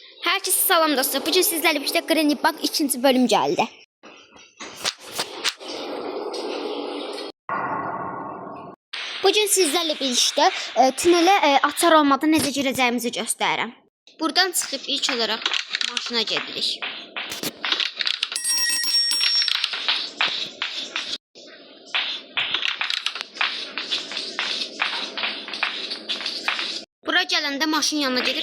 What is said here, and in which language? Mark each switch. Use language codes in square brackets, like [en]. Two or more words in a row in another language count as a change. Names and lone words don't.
[tr] Herkese salam dostlar. Bugün sizlerle birlikte Granny Bug 2. bölüm geldi. Bugün sizlerle birlikte tünele açar olmadan [az] necə girəcəyimizi göstərirəm. Buradan çıxıb ilk olaraq maşına gedirik. Bura gələndə maşın yanına gedir.